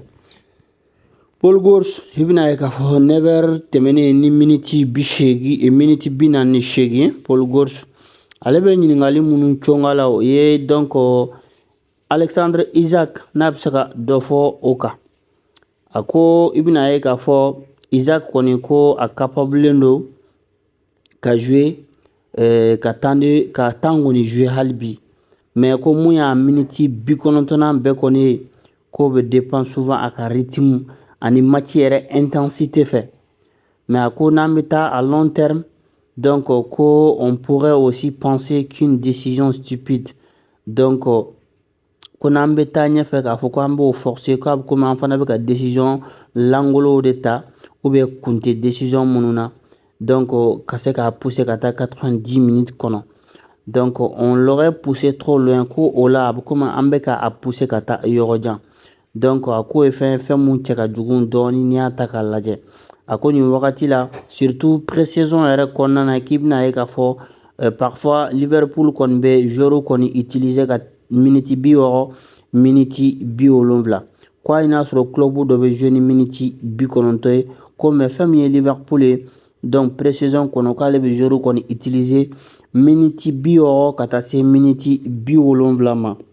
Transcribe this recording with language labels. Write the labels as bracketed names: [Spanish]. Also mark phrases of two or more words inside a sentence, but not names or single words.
[Bambara] Paul Scholes i bɛna ye k'a fɔ 9h tɛmɛnen ni miniti 48 Paul Scholes ale bɛ ɲininkali minnu cɔngɔ la o ye donc Alexandre Isak n'a bɛ se ka dɔ fɔ o kan a ko i bɛna ye k'a fɔ Isaac kɔni ko a capablen don ka jouer ka temps kɔni jouer hali bi mais ko mun y'a miniti 90nan bɛɛ kɔni ye k'o bɛ dépend souvent a ka rythme ani match yɛrɛ intensité fɛ mais a ko n'an bɛ taa [French] à long terme [Bambara] donc ko [French] on pourrait aussi penser qu'une décision stupide donc [Bambara] ko n'an bɛ taa ɲɛfɛ k'a fɔ ko an b'o forcer k'a bɛ komi an fana bɛ ka décision langolow de ta ou bien kun tɛ décision minnu na donc ka se k'a pousser ka taa 90 minutes kɔnɔ [French] donc on l'aurait poussé trop loin [Bambara] ko o la a bɛ komi an bɛ k'a pousser ka taa yɔrɔ jan donc a ko ye fɛn mun cɛ ka jugu dɔɔni n'i y'a ta k'a lajɛ a ko nin wagati la [French] surtout pré-saison [Bambara] yɛrɛ kɔnɔna na k'i bɛna ye k'a fɔ parfois Liverpool kɔni bɛ joueur kɔni utiliser ka miniti 60 miniti 70 ko hali n'a sɔrɔ club dɔ bɛ jouer ni miniti 90 ye ko mais fɛn min ye Liverpool ye donc pré-saison kɔnɔ k'ale bɛ joueur kɔni utiliser miniti 60 ka taa se miniti 70 ma